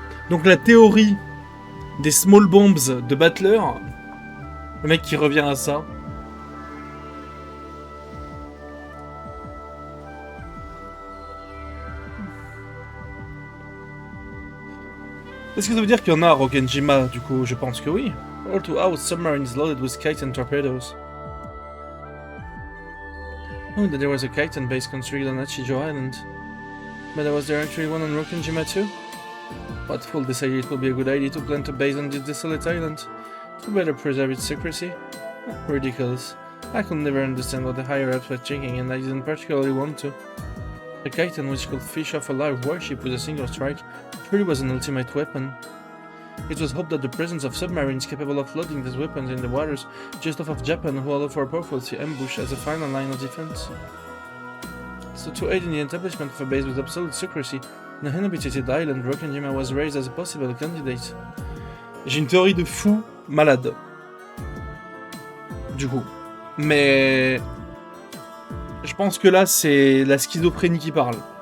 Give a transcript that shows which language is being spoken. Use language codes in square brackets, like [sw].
[fr] Donc la théorie des small bombs de Butler, le mec qui revient à ça. Est-ce que ça veut dire qu'il y en a à Rokkenjima, du coup? Je pense que oui. [en] All to house submarines loaded with kites and torpedoes. Oh, that there was a Kaitan base constructed on Achijo Island. But was there actually one on Rokkenjima too? What fool decided it would be a good idea to plant a base on this desolate island? To better preserve its secrecy? Ridiculous. I could never understand what the higher-ups were thinking, and I didn't particularly want to. A Kaitan which could fish off a live warship with a single strike truly was an ultimate weapon. It was hoped that the presence of submarines capable of loading these weapons in the waters just off of Japan would allow for a powerful sea ambush as a final line of defense. So to aid in the establishment of a base with absolute secrecy on an inhabited island, Rokkenjima was raised as a possible candidate. [fr] J'ai une théorie de fou malade. Du coup. Mais... je pense que là, c'est la schizophrénie qui parle.